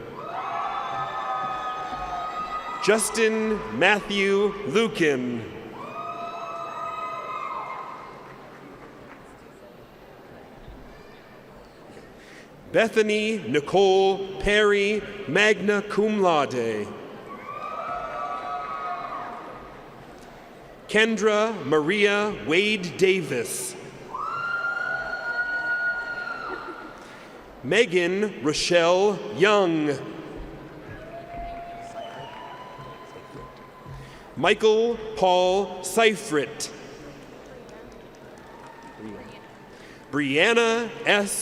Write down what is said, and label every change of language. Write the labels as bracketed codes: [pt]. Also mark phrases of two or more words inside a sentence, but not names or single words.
[en] Justin Matthew Lukin. Bethany Nicole Perry, [la] magna cum laude. [en] Kendra Maria Wade Davis. Megan Rochelle Young. Michael Paul Seifert. Brianna S.